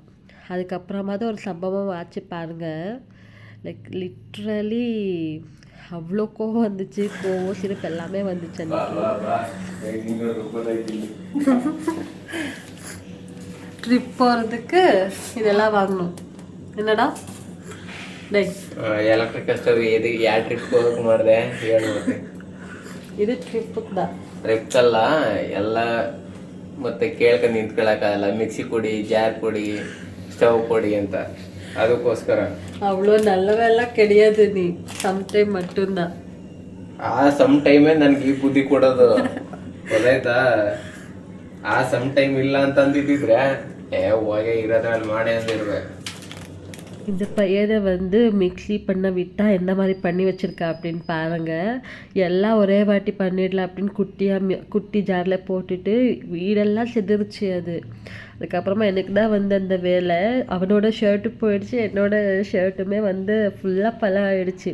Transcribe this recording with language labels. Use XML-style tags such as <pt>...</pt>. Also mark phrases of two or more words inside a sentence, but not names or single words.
<ta>அதுக்கப்புறமா தான் ஒரு சம்பவம் ஆச்சு பாருங்கள்.</ta> <en>like literally</en> <ta>அவ்வளோ கோவம் வந்துச்சு, கோவம் சிரிப்பு எல்லாமே வந்துச்சு அன்றைக்கி. ட்ரிப் போகிறதுக்கு இதெல்லாம் வாங்கணும். என்னடா</ta> <en>electric stove</en> <kn>ಇದು ಯಾವ ಟ್ರಿಪ್ ಹೋಗಕ್ಕೆ ಮಾಡಿದೆ ಹೇಳು. ಇದು ಟ್ರಿಪ್ಗೆ தான், ಟ್ರಿಪ್ಸಲ್ಲ ಎಲ್ಲ ಮತ್ತೆ ಕೇಳ್ಕೊಂಡು ನಿಂತ್ಕೊಳ್ಳೋಕ್ಕಾಗಲ್ಲ. ಮಿಕ್ಸಿ ಕೊಡಿ, ಜಾರ್ ಕೊಡಿ, ಸ್ಟವ್ ಕೊಡಿ ಅಂತ, ಅದಕ್ಕೋಸ್ಕರ.</kn> <ta>அவ்வளோ நல்லவெல்லாம் கிடையாது, நீ சம்டைம் மட்டும்தான்.</ta> <kn>ಆ ಸಮ್ ಟೈಮೇ ನನಗೆ ಈ ಬುದ್ಧಿ ಕೊಡೋದು ಗೊತ್ತಾಯ್ತಾ. ಆ ಸಮ್ ಟೈಮ್ ಇಲ್ಲ ಅಂತ ಅಂದಿದ್ದಿದ್ರೆ ಹೋಗೇ ಇರೋದ್ರಲ್ಲಿ ಮಾಡೇ ಅಂದಿರ್ಬೇಕು.</kn> <ta>இந்த பையனை வந்து மிக்ஸி பண்ண விட்டால் எந்த மாதிரி பண்ணி வச்சுருக்கா அப்படின்னு பாருங்கள். எல்லாம் ஒரே வாட்டி பண்ணிடலாம் அப்படின்னு குட்டி ஜாரில் போட்டுட்டு வீடெல்லாம் செதுருச்சு அது. அதுக்கப்புறமா எனக்கு தான் வந்து அந்த வேலை. அவனோட ஷர்ட்டு போயிடுச்சு, என்னோட ஷர்ட்டுமே வந்து ஃபுல்லாக பழம் ஆகிடுச்சு.</ta>